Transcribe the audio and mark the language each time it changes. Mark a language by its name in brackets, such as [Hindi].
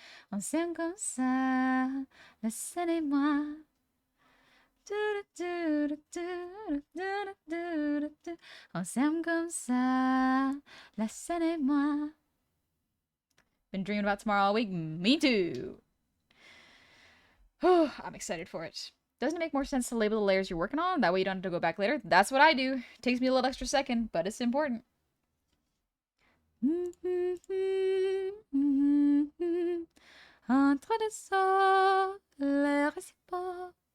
[French] On s'aime comme ça, la scène et moi. On s'aime comme ça, la scène et moi. [English] Been dreaming about tomorrow all week? Me too. I'm excited for it. Doesn't it make more sense to label the layers you're working on? That way you don't have to go back later. That's what I do. It takes me a little extra second, but it's important. [French] Entre les sols, les réciproques.